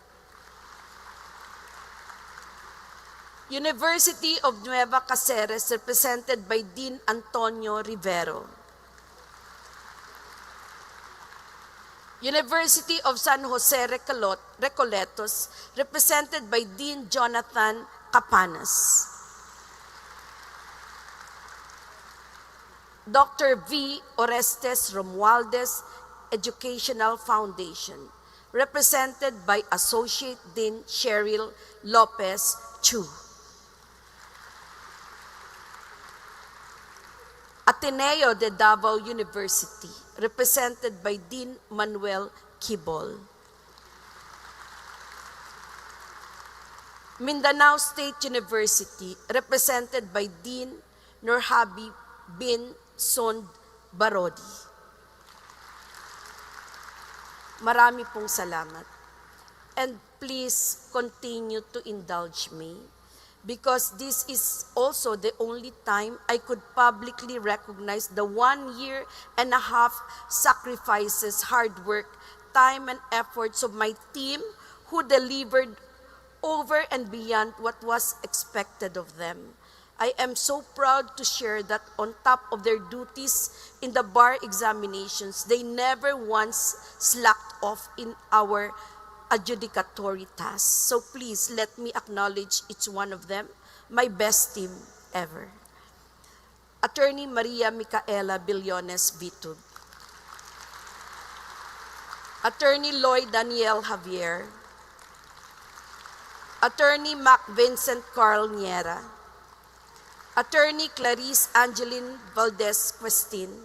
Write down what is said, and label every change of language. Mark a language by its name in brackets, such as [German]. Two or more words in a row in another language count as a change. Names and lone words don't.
[English] University of Nueva Cáceres, represented by Dean Antonio Rivero. University of San Jose Recoletos, represented by Dean Jonathan Capanas. Dr. V. Orestes Romualdez Educational Foundation, represented by Associate Dean Cheryl Lopez Chu. Ateneo de Davao University, represented by Dean Manuel Kibol. Mindanao State University, represented by Dean Nurhabi bin Sond Barodi. [Filipino] Marami pong salamat. [English] And please continue to indulge me, because this is also the only time I could publicly recognize the 1.5 years sacrifices, hard work, time, and efforts of my team who delivered over and beyond what was expected of them. I am so proud to share that on top of their duties in the bar examinations, they never once slacked off in our adjudicatory tasks. So please let me acknowledge each one of them, my best team ever. Attorney Maria Micaela Billones Vitug. Attorney Lloyd Daniel Javier. Attorney Mac Vincent Carl Niera. Attorney Clarice Angeline Valdez Questin.